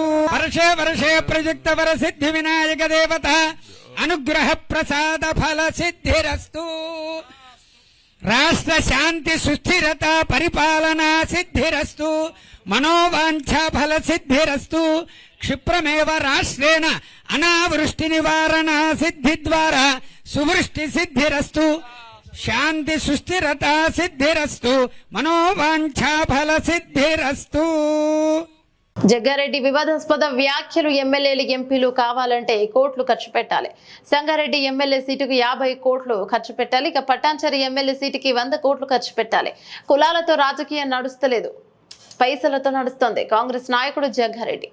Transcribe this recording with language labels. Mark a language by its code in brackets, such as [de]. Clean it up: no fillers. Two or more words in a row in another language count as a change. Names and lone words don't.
[sa] वर्षे वर्षे प्रयुक्त वर सिद्धि विनायक देवता अनुग्रह प्रसाद फल सिद्धिरस्तु राष्ट्र शांति सुस्थिरता परिपालना सिद्धिरस्तु मनोवांछा फल सिद्धिरस्तु क्षिप्रमेव राष्ट्रेण अनावृष्टि निवारण सिद्धि द्वारा सुवृष्टि सिद्धिरस्तु शांति सुस्थिरता सिद्धिरस्तु मनोवांछा फल सिद्धिरस्तु। [te] జగ్గారెడ్డి వివాదాస్పద వ్యాఖ్యలు ఎమ్మెల్యేలు ఎంపీలు కావాలంటే కోట్లు ఖర్చు పెట్టాలి. సంగారెడ్డి ఎమ్మెల్యే సీటుకు 50 కోట్లు ఖర్చు పెట్టాలి. ఇక పట్టాంచరి ఎమ్మెల్యే సీటుకి 100 కోట్లు ఖర్చు పెట్టాలి. కులాలతో రాజకీయం నడుస్తలేదు, పైసలతో నడుస్తోంది కాంగ్రెస్ నాయకుడు జగ్గారెడ్డి.